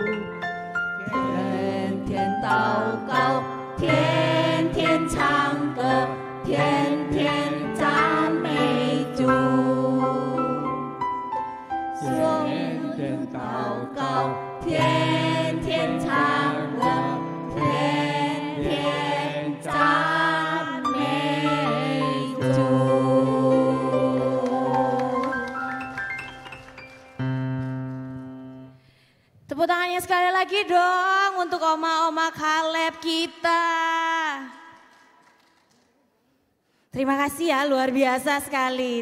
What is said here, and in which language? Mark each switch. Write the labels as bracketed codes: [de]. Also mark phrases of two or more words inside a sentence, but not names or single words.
[zh] 天天祷告，天天唱歌，天天赞美主。天天祷告，天天唱歌，天天赞美主。 [id] Tepuk tangannya sekali lagi dong untuk oma-oma Caleb kita. Terima kasih ya, luar biasa sekali.